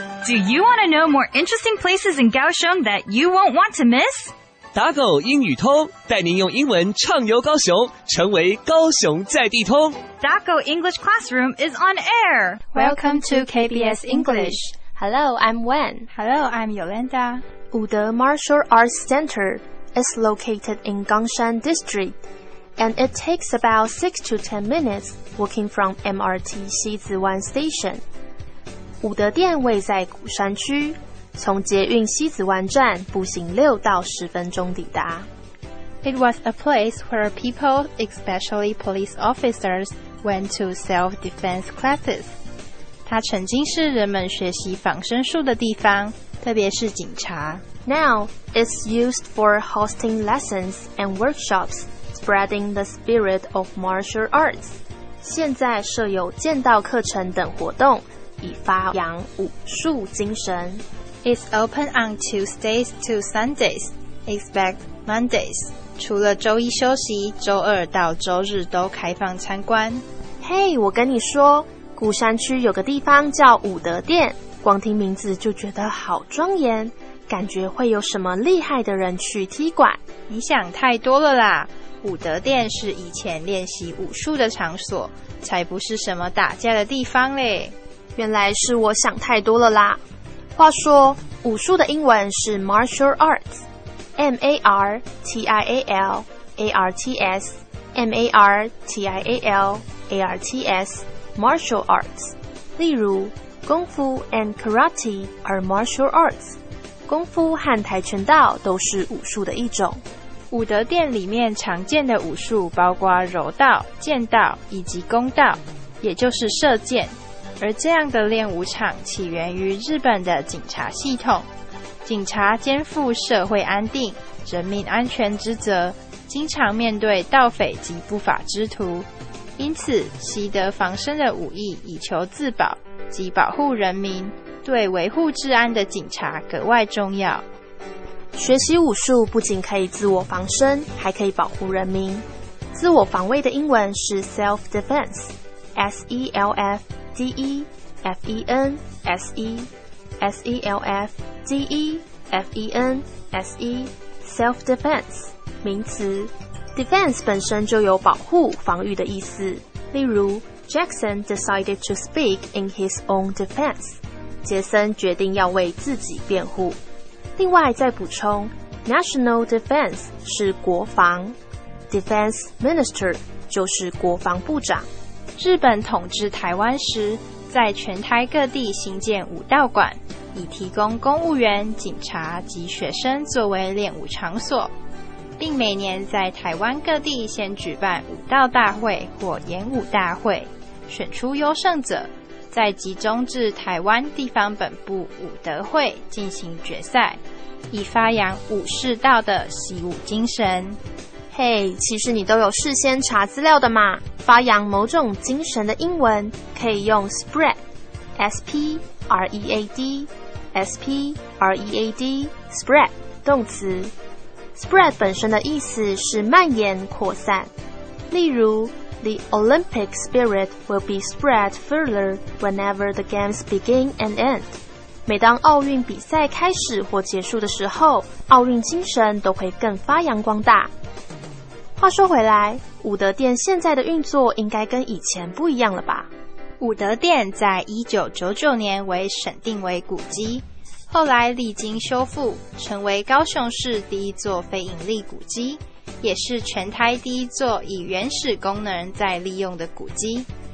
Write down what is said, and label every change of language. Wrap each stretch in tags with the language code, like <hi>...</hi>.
<en>Do you want to know more interesting places in Kaohsiung that you won't want to miss?</en> <zh>打狗英语通带您用英文畅游高雄，成为高雄在地通。</zh> <en>Daco English Classroom is on air. Welcome to KBS English. Hello, I'm Wen. Hello, I'm Yolanda. Wude Martial Arts Center is located in Gushan District, and it takes about 6 to 10 minutes walking from MRT Sizihwan Station.</en> <zh>武德殿位在鼓山区，从捷运西子湾站步行6到10分钟抵达。</zh> <en>It was a place where people, especially police officers, went to self-defense classes.</en> <zh>它曾经是人们学习防身术的地方，特别是警察。</zh> <en>Now, it's used for hosting lessons and workshops, spreading the spirit of martial arts.</en> <zh>现在设有剑道课程等活动，以发扬武术精神。</zh> <en>It's open on Tuesdays to Sundays, except Mondays.</en> <zh>除了周一休息，周二到周日都开放参观。嘿，我跟你说，鼓山区有个地方叫武德殿，光听名字就觉得好庄严，感觉会有什么厉害的人去踢馆。你想太多了啦，武德殿是以前练习武术的场所，才不是什么打架的地方嘞。原来是我想太多了啦。话说，武术的英文是 martial arts, M-A-R-T-I-A-L A-R-T-S, M-A-R-T-I-A-L A-R-T-S, martial arts. 例如，</zh> <en>功夫 and karate are martial arts.</en> <zh>功夫和跆拳道都是武术的一种。武德殿里面常见的武术包括柔道、剑道以及弓道，也就是射箭。而这样的练武场起源于日本的警察系统，警察肩负社会安定、人民安全之责，经常面对盗匪及不法之徒，因此习得防身的武艺以求自保及保护人民，对维护治安的警察格外重要。学习武术不仅可以自我防身，还可以保护人民。自我防卫的英文是 sɛlfdɪ‑fɛns, S-E-L-F-D-E-F-E-N-S-E, S-E-L-F-D-E-F-E-N-S-E, self-defense 名词。 defense 本身就有保护、防御的意思。例如</zh> <en>Jackson decided to speak in his own defense.</en> <zh>杰森决定要为自己辩护。另外再补充 National Defense 是国防， Defense Minister 就是国防部长。日本统治台湾时，在全台各地兴建武道馆，以提供公务员、警察及学生作为练武场所，并每年在台湾各地先举办武道大会或演武大会，选出优胜者，再集中至台湾地方本部武德会进行决赛，以发扬武士道的习武精神。嘿，其实你都有事先查资料的嘛。发扬某种精神的英文可以用 sprɛd, S-P-R-E-A-D, S-P-R-E-A-D, sprɛd 动词。 spread 本身的意思是蔓延、扩散。例如</zh> <en>The Olympic spirit will be spread further whenever the games begin and end.</en> <zh>每当奥运比赛开始或结束的时候，奥运精神都会更发扬光大。话说回来，武德殿现在的运作应该跟以前不一样了吧？武德殿在1999年为审定为古迹，后来历经修复，成为高雄市第一座非营利古迹，也是全台第一座以原始功能再利用的古迹。</zh>